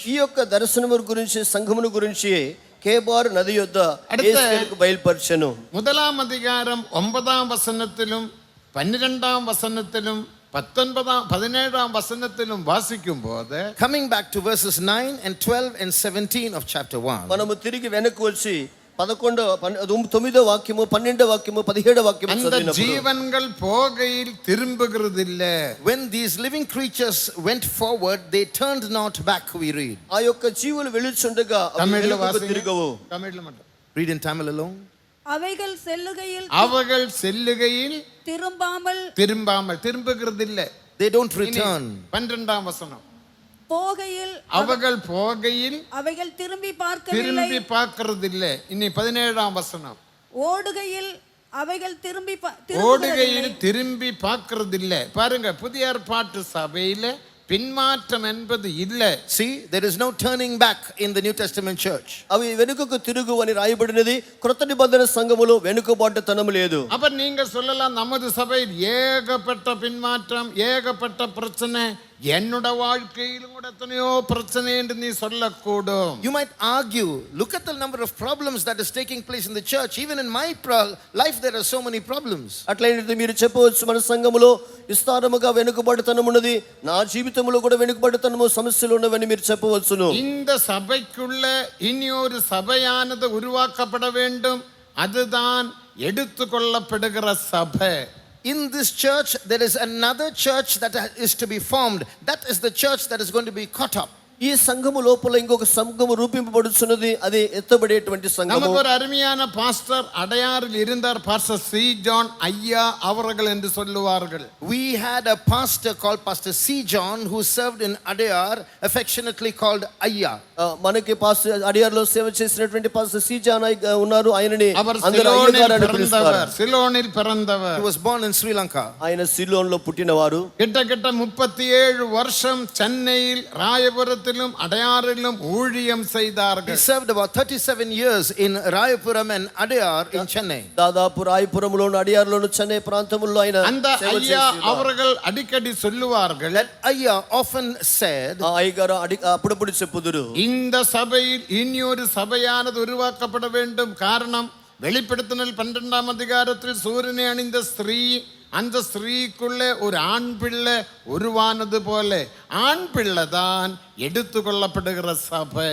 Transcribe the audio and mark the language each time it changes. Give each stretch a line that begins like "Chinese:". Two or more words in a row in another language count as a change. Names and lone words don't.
Telugu: ఈ యొక్క దర్శనము గురించి సంఘమును గురించి కేబార్ నది యొద్ద యేసుకు బయలుపరిచెను.
Tamil: 1ஆம் அதிகாரம் 9ஆம் வசனத்திலும் 12ஆம் வசனத்திலும் 17ஆம் வசனத்திலும் வாசிக்கும் போது
English: Coming back to verses 9 and 12 and 17 of chapter 1,
Telugu: మనము తిరిగి వెనక్కి వచ్చి 9వ వాక్యము 12వ వాక్యము 17వ వాక్యము
Tamil: அந்த
Telugu: చదివినప్పుడు
Tamil: ஜீவன்கள் போகையில் திரும்புகிறதில்ல.
English: when these living creatures went forward, they turned not back, we read.
Telugu: ఆ యొక్క జీవులు వెలుచుండగా అవి
Tamil: தமிழ்ல
Telugu: వెనుకకు
Tamil: வாசிங்க.
Telugu: తిరగవు.
Tamil: தமிழ்ல மட்டும்.
English: Read in Tamil alone.
Tamil: அவைகள் செல்லுகையில் திரும்புகிறதில்லை.
English: They don't return.
Tamil: 12ஆம் வசனம். போகையில் அவைகள் திரும்பி பார்க்கிறதில்லை. இனி 17ஆம் வசனம். ஓடுகையில் அவைகள் திரும்பி திரும்பி பார்க்கிறதில்லை. பாருங்க, புதிய ஏற்பாட்டு சபையில பின்மாற்றம் என்பது இல்லை.
English: See, there is no turning back in the New Testament church.
Telugu: అవి వెనుకకు తిరుగు అని రాయబడినది. క్రొత్త నిబంధన సంఘములో వెనుకబాటుతనము లేదు.
Tamil: அப்ப நீங்க சொல்லலாம், நமது சபையில் ஏகப்பட்ட பின்மாற்றம், ஏகப்பட்ட பிரச்சனை, என்னோட வாழ்க்கையிலும் கூட எத்தனையோ பிரச்சனை என்று நீ சொல்லக்கூடும்.
English: You might argue, look at the number of problems that is taking place in the church. Even in my life there are so many problems.
Telugu: అట్లయితే మీరు చెప్పవచ్చు, మన సంఘములో విస్తారముగా వెనుకబాటుతనం ఉన్నది, నా జీవితంలో కూడా వెనుకబాటుతనము సమస్యలు ఉన్నవని మీరు చెప్పవచ్చును.
Tamil: இந்த சபைக்குள்ள இனி ஒரு சபையானது உருவாக்கப்பட வேண்டும். அதுதான் எடுத்துக்கொள்ளப்படுகிற சபை.
English: in this church there is another church that is to be formed. That is the church that is going to be caught up.
Telugu: ఈ సంఘము లోపల ఇంకొక సంఘము రూపింపబడుచున్నది, అది ఎత్తబడేటువంటి సంఘము.
Tamil: நமக்கு ஒரு அருமையான பாஸ்டர் அடையாறில் இருந்தார், பாஸ்டர் சி ஜான் ஐயா அவர்கள் என்று சொல்லுவார்கள்.
English: We had a pastor called Pastor C. John who served in Adayar, affectionately called Ayya.
Telugu: మనకి పాస్టర్ అడియార్లో సేవ చేసినటువంటి పాస్టర్ సి జాన్ ఉన్నారు. ఆయనని
Tamil: அவர்
Telugu: అందరూ అయ్యగారు అని పిలుస్తారు.
Tamil: சிலோனில் பிறந்தவர்.
English: He was born in Sri Lanka.
Telugu: ఆయన సిలోన్లో పుట్టినవారు.
Tamil: கிட்டத்தட்ட 37 வருஷம் சென்னையில் ராயபுரத்திலும் அடையாறிலும் ஊழியம்
English: He
Tamil: செய்தார்கள்.
English: served about 37 years in Rayapuram and Adayar in Chennai.
Telugu: దాదాపు రాయపురంలోను అడియార్లోను చెన్నై ప్రాంతముల్లో ఆయన
Tamil: அந்த
Telugu: సేవ
Tamil: ஐயா
Telugu: చేసి
Tamil: அவர்கள் அடிக்கடி சொல்லுவார்கள்,
English: That Ayya often said,
Telugu: ఆ అయ్యగారు అప్పుడప్పుడు చెప్పుదురు,
Tamil: இந்த சபையில் இனி ஒரு சபையானது உருவாக்கப்பட வேண்டும். காரணம், வெளிப்படுத்தினல் 12ஆம் அதிகாரத்தில் சூரியனை அணிந்த ஸ்திரீ, அந்த ஸ்திரீக்குள்ளே ஒரு ஆண் பிள்ளை உருவானது போல ஆண் பிள்ளை தான் எடுத்துக்கொள்ளப்படுகிற சபை.